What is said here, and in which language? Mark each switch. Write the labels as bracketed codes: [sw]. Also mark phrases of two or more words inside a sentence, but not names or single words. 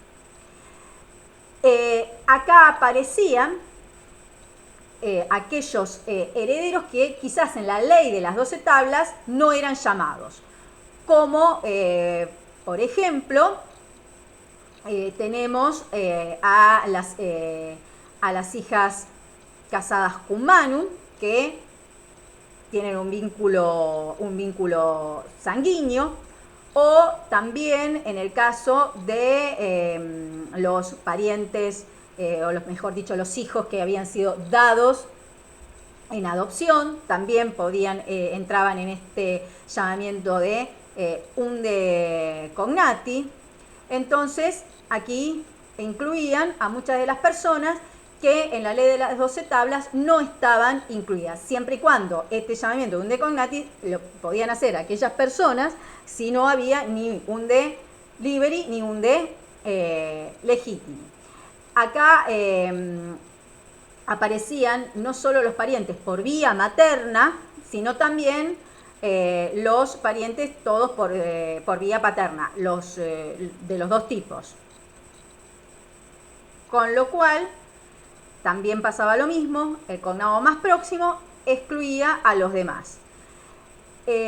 [es] Acá aparecían aquellos herederos que quizás en la ley de las 12 tablas no eran llamados, como por ejemplo tenemos a las hijas casadas cum [la] manum, [es] que tienen un vínculo sanguíneo, o también en el caso de los parientes, o mejor dicho, los hijos que habían sido dados en adopción, también entraban en este llamamiento de [la] unde cognati. [es] Entonces, aquí incluían a muchas de las personas que en la ley de las 12 tablas no estaban incluidas, siempre y cuando este llamamiento de [la] unde cognati [es] lo podían hacer aquellas personas si no había ni [la] unde liberi [es] ni [la] unde legitimi. [es] Acá aparecían no solo los parientes por vía materna, sino también los parientes todos por vía paterna, de los dos tipos. Con lo cual también pasaba lo mismo, el cognado más próximo excluía a los demás.